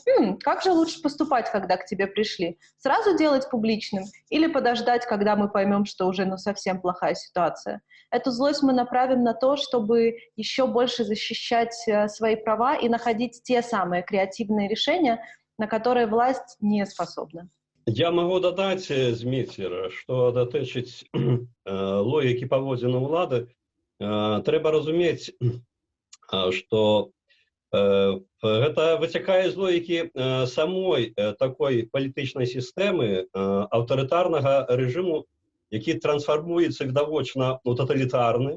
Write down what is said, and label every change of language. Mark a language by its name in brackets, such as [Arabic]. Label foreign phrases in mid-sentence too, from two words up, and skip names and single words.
[Russian] Как же лучше поступать, когда к тебе пришли? Сразу делать публичным или подождать, когда мы поймем, что уже совсем плохая ситуация? Эту злость мы направим на то, чтобы еще больше защищать свои права и находить те самые креативные решения, на которые власть не способна. [Belarusian] Я могу дадаць, Зміцер, што датычыць логікі паводзінаў улады, трэба разумець, што гэта выцякае з логікі самой такой палітычнай сістэмы аўтарытарнага рэжыму, які трансфармуецца відавочна ў таталітарны.